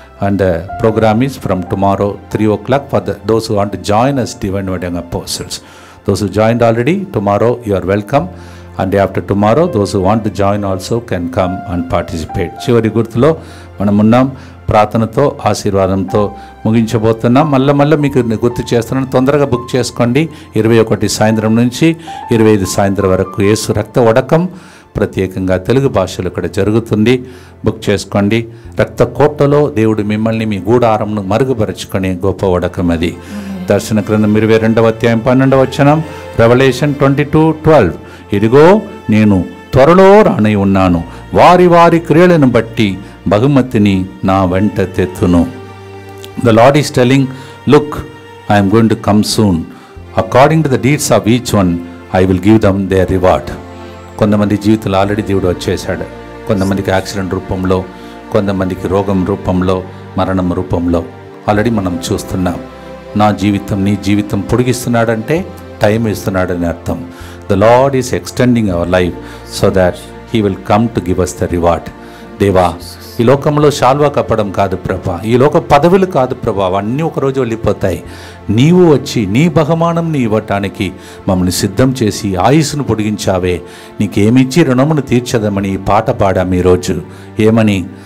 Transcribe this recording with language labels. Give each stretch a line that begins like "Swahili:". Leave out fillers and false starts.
English: And the program is from tomorrow 3 o'clock for those who want to join us, Divine Word Young Apostles. Those who joined already, tomorrow you are welcome. And after tomorrow, those who want to join also can come and participate.
Telugu: చివరి గుర్తులో మనం ఉన్నాం. ప్రార్థనతో ఆశీర్వాదంతో ముగించబోతున్నాం. మళ్ళీ మీకు గుర్తు చేస్తున్నాను, తొందరగా బుక్ చేసుకోండి. 21 సాయంత్రం నుంచి 25 సాయంత్రం వరకు యేసు రక్త వడకం ప్రత్యేకంగా తెలుగు భాషలో ఇక్కడ జరుగుతుంది. బుక్ చేసుకోండి. రక్త కోటలో దేవుడు మిమ్మల్ని మీ గూడారంను మరుగుపరుచుకునే గొప్ప వడకం అది. దర్శన గ్రంథం 22వ అధ్యాయం 12వ వచనం, రెవల్యూషన్ 22:12. ఇదిగో నేను త్వరలో రానై ఉన్నాను, వారి వారి క్రియలను బట్టి బహుమతిని నా వెంట తెత్తును.
English: The Lord is telling, look, I am going to come soon. According to the deeds of each one, I will give them their reward.
Telugu: కొంతమంది జీవితంలో ఆల్రెడీ దేవుడు వచ్చేసాడు. కొంతమందికి యాక్సిడెంట్ రూపంలో, కొంతమందికి రోగం రూపంలో, మరణం రూపంలో ఆల్రెడీ మనం చూస్తున్నాం. నా జీవితం నీ జీవితం పొడిగిస్తున్నాడంటే టైం ఇస్తున్నాడని అర్థం.
English: The Lord is extending our life so that He will come to give us the reward.
Telugu: దేవా, ఈ లోకంలో శాల్వా కప్పడం కాదు ప్రభా, ఈ లోక పదవులు కాదు ప్రభా, అవన్నీ ఒకరోజు వెళ్ళిపోతాయి. నీవు వచ్చి నీ బహుమానంని ఇవ్వటానికి మమ్మల్ని సిద్ధం చేసి ఆయుస్సును పొడిగించావే, నీకేమిచ్చి రుణమును తీర్చదమని ఈ పాట పాడాం ఈరోజు. ఏమని?